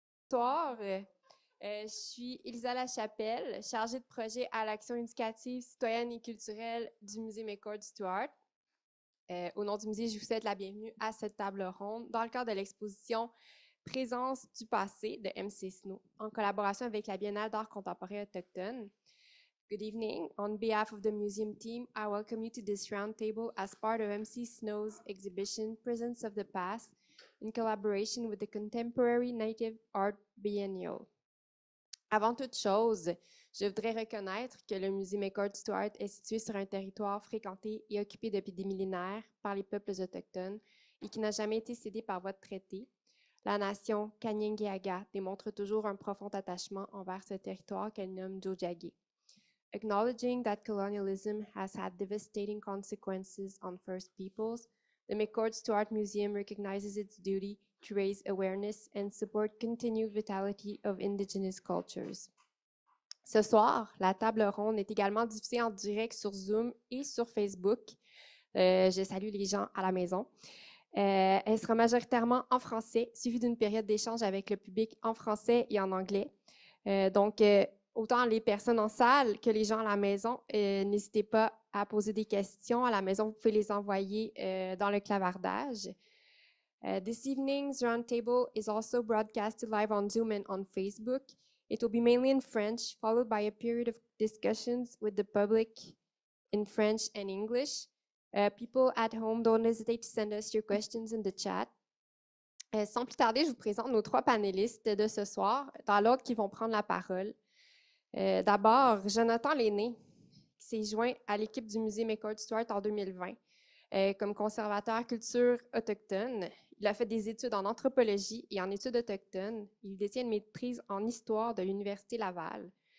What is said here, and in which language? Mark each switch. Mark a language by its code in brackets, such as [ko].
[fr] soir, je suis Elisa Lachapelle, chargée de projet à l'action éducative, citoyenne et culturelle du musée McCord Stuart. Au nom du musée, je vous souhaite la bienvenue à cette table ronde dans le cadre de l'exposition Présence du passé de MC Snow, en collaboration avec la Biennale d'art contemporain autochtone. [en] Good evening. On behalf of the museum team, I welcome you to this roundtable as part of MC Snow's exhibition Presence of the Past in collaboration with the Contemporary Native Art Biennial. [fr] Avant toute chose, je voudrais reconnaître que le musée McCord Stuart est situé sur un territoire fréquenté et occupé depuis des millénaires par les peuples autochtones et qui n'a jamais été cédé par voie de traité. La nation Kanien'kehá:ka démontre toujours un profond attachement envers ce territoire qu'elle nomme Tiohtià:ke. [en] Acknowledging that colonialism has had devastating consequences on First Peoples, the McCord Stuart Museum recognizes its duty to raise awareness and support continued vitality of Indigenous cultures. [fr] Ce soir, la table ronde est également diffusée en direct sur Zoom et sur Facebook. Je salue les gens à la maison. Elle sera majoritairement en français, suivie d'une période d'échange avec le public en français et en anglais. Donc, autant les personnes en salle que les gens à la maison, n'hésitez pas à poser des questions. À la maison, vous pouvez les envoyer dans le clavardage. [en] This evening's roundtable is also broadcasted live on Zoom and on Facebook. It will be mainly in French, followed by a period of discussions with the public in French and English. People at home, don't hesitate to send us your questions in the chat. [fr] Sans plus tarder, je vous présente nos trois panélistes de ce soir, dans l'ordre qui vont prendre la parole. D'abord, Jonathan Lainé, qui s'est joint à l'équipe du musée McCord Stuart en 2020 comme conservateur culture autochtone. Il a fait des études en anthropologie et en études autochtones. Il détient une maîtrise en histoire de l'Université Laval.